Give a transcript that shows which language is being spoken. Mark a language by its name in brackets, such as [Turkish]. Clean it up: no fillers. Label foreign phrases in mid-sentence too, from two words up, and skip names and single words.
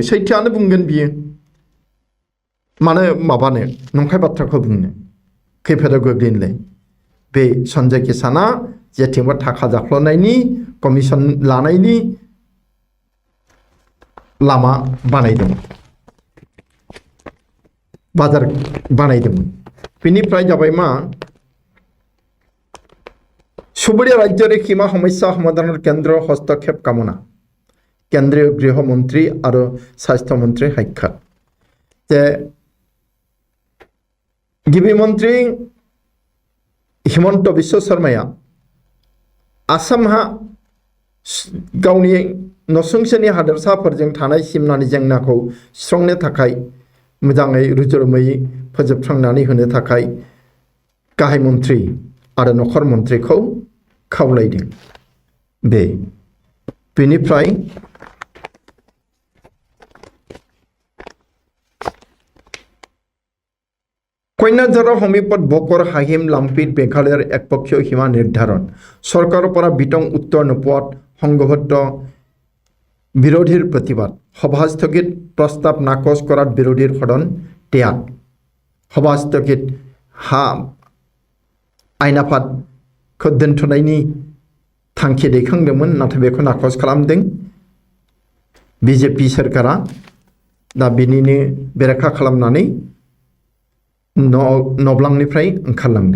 [Bodo] सैथोआनो बुंगोन बियो, मानो माबानो नंखाय बाथ्राखौ बुंनो, खैफोदाव गोग्लैनोलाय। बे सन्जय किसाना जेथिंबो थाखा जाख्ल'नायनि, कमिसन लानायनि लामा बानायदोंमोन, बाजार बानायदोंमोन। बेनिफ्राय जाबाय मा सुबुरिया [Assamese] ৰাজ্যৰে সীমা সমস্যা সমাধান কেন্দ্ৰ হস্তক্ষেপ কামনা। [Hindi] केन्द्रीय गृहमन्त्री और स्वास्थ्य मंत्री साक्षात। [Bodo] जे गिबि मन्त्री हिमन्त बिश्व शर्माया आसामहा गावनि नसुंसेनि हादोरसाफोरजों थानाय सिमनानि जेंनाखौ सुस्रांनो थाखाय मोजाङै रुजुरुमुयै फोजोबस्रांनानै होनो थाखाय गाहाय मन्त्री आरो नखर मन्त्रीखौ खावलायदों। [Assamese] बेनिफ्राय কন্যাঝাৰৰ সমীপত বকৰ হাহিম লাম্পিত মেঘালয়ৰ একপক্ষীয় সীমা নিৰ্ধাৰণ। চৰকাৰৰ পৰা বিতং উত্তৰ নোপোৱাত সংঘবদ্ধ বিৰোধীৰ প্ৰতিবাদ। সভা স্থগিত, প্ৰস্তাৱ নাকচ কৰাত বিৰোধীৰ সদন ত্যাগ। সভा স্থগিत [Bodo] आयेन आफादखौ दोनथ'नायनि थांखि दैखांदोंमोन, नाथाय बेखौ नाकच खालामदों बिजेपि सोरखारा। दा बिनिनो बेरेखा खालामनानै नब्लांनिफ्राय ओंखारलांदों।